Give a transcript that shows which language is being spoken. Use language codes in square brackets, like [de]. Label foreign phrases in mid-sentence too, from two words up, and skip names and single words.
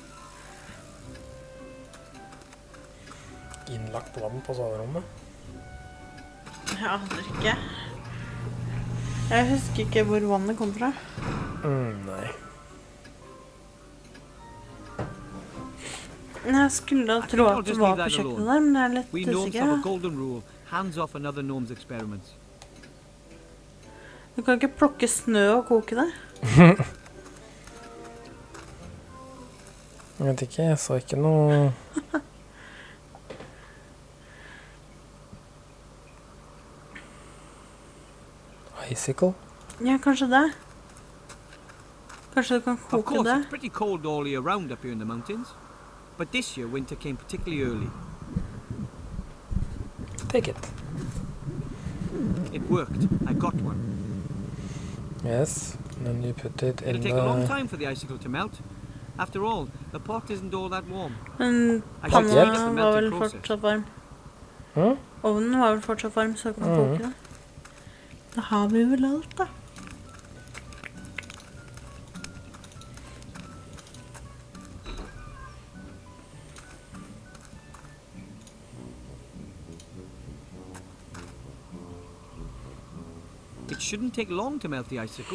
[no] Innlagt vann på soverommet. Jeg aner ikke. Jeg husker ikke hvor vannet kom fra. Nei. Jeg skulle da tro at det var på kjøkkenet der, men jeg er litt [en] We gnomes [no] usikker. [en] have a golden rule. Hands off another gnome's experiments. [no] Du kan ikke plukke snø og koke det. Jeg vet ikke, jeg så ikke noe... Icicle? Ja, kanskje det. Kanskje du kan [en] Of [no] koke [en] course, [no] det. [en] it's pretty cold all year round up here in the mountains. But this year, winter came particularly early. Take it. It worked. I got one. Yes, and then you put it in It'll take a long the... time for the icicle to melt. After all, the pot isn't all that warm. [no] Men [en] I should speed up the [no] panna var vel [en] melting process. [no] fortsatt varm. Hm? Ovnen var vel fortsatt varm, så kan man koke det. Da har vi vel alt, da. [en] It shouldn't take long to melt the icicle.